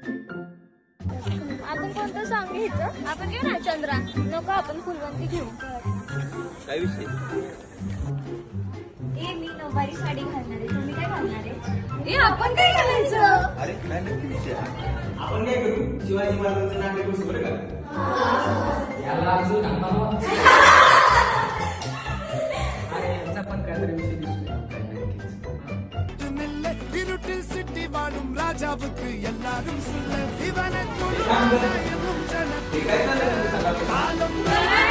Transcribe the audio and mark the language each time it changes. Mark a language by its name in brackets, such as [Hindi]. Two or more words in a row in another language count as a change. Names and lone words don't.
[Marathi] आपण कोणतं सॉंग घ्यायचं? आपण घेऊ ना चंद्रा. नको, आपण फुलवंती घेऊ. काय विषय? मी नऊवारी साडी घालणार आहे, तुम्ही काय घालणार आहे? आपण काय घालायचं? अरे काय नक्की विषय? आपण काय करू? शिवाजी महाराजांचं नाटक करू बरं का? [Tamil] இருட்டில் சிட்டி வாழும் ராஜாவுக்கு எல்லாரும் சொல்ல இவனை [Marathi] हे काय चाललंय?